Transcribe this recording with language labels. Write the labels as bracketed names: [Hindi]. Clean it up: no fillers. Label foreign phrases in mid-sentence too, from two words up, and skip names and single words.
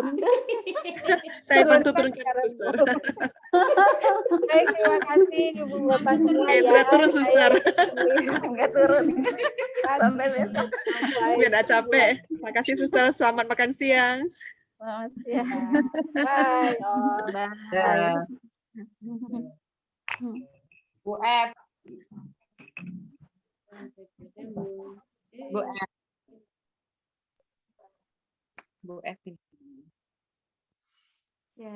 [Indonesian] Saya bantu turunkan Suster. Baik, terima kasih Ibu Bapak semua Oke, ya. sudah turun Suster. Enggak turun. Sampai besok. Biar tidak capek. Terima kasih Suster. Selamat makan siang. Selamat siang. Bye. Bye. Bu F. Bu F. Bu F. Ya, Bu F.